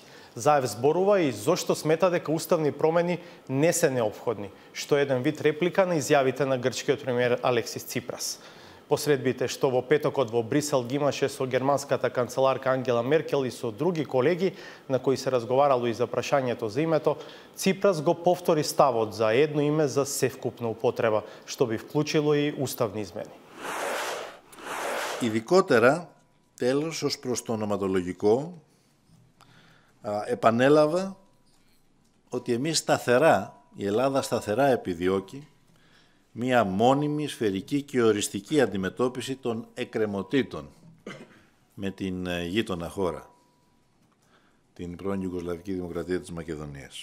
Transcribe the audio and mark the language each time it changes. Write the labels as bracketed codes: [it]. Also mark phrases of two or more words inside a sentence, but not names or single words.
[mk] Заев зборува и зошто смета дека уставни промени не се неопходни, што е еден вид реплика на изјавите на грчкиот премиер Алексис Ципрас. Посредбите што во петокот во Брисел ги имаше со германската канцеларка Ангела Меркел и со други колеги на кои се разговарало и за прашањето за името, Ципрас го повтори ставот за едно име за севкупна употреба, што би вклучило и уставни измени. [el] Ειδικότερα, τέλος, ως προς το ονοματολογικό, επανέλαβα ότι εμείς σταθερά, η Ελλάδα σταθερά επιδιώκει μία μόνιμη, σφαιρική και οριστική αντιμετώπιση των εκκρεμωτήτων με την γείτονα χώρα, την πρώην Ιουγκοσλαβική Δημοκρατία της Μακεδονίας.